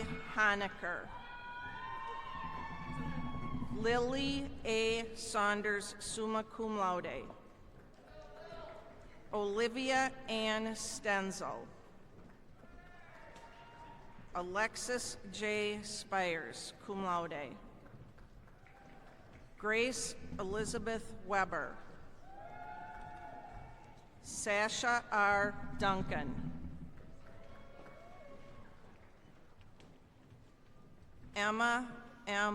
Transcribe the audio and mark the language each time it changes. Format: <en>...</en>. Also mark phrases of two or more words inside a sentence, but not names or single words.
<en>Honecker. Lily A.</en> <la>Saunders, summa cum laude.</la> <en>Olivia Ann Stenzel. Alexis J.</en> <la>Spires, cum laude.</la> <en>Grace Elizabeth Weber. Sasha R. Duncan. Emma M.</en>